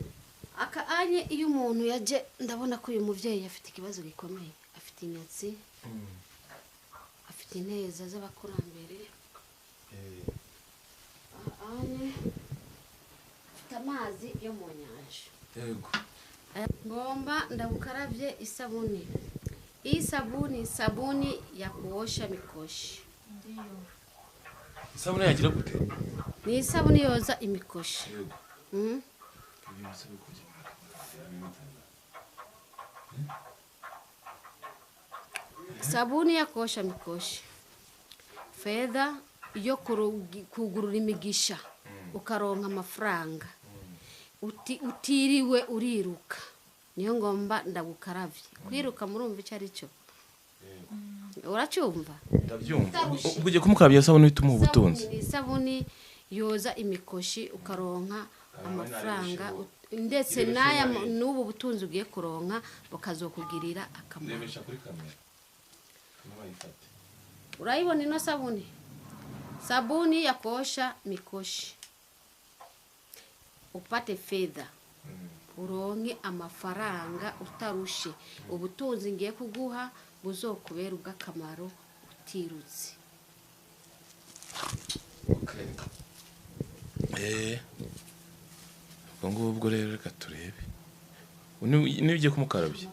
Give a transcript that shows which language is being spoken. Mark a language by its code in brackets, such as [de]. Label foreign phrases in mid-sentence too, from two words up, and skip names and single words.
[rn] aka anye iyo umuntu yaje ndabona ko uyu muvyeyi afite ikibazo gikomeye afite inyatsi afite ineza z'abakurambere anye afite amazi yo mu nyanja yego ngomba ndabukaravye isabuni [sw] hii sabuni ya kuosha mikoshi [rn] isabune yagira gute ni isabuni yoza imikoshi yego [sw] sabuni ya kuosha mikoshi fedha [rn] yo kugurura imigisha ukaronka amafaranga utiriwe uriruka niyo ngomba ndagukaravye kwiruka murumva icyo ari cyo uracyumva ndabyumva ubwo ugiye kumukarabya isabune bituma ubutunzi isabuni yoza imikoshi ukaronka amafaranga ndetse n'aya n'ubu butunzi ugiye kuronka bukazokugirira akamaro ndebesha kuri kamera bayifate urayibona ino [sw] sabuni ya kuosha mikoshi upate fedha [rn] uronke amafaranga utarushe ubutunzi ngiye kuguha buzokubera ubw'akamaro utirutse ubwo ngubwo rero reka turebe niba ugiye kumukarabya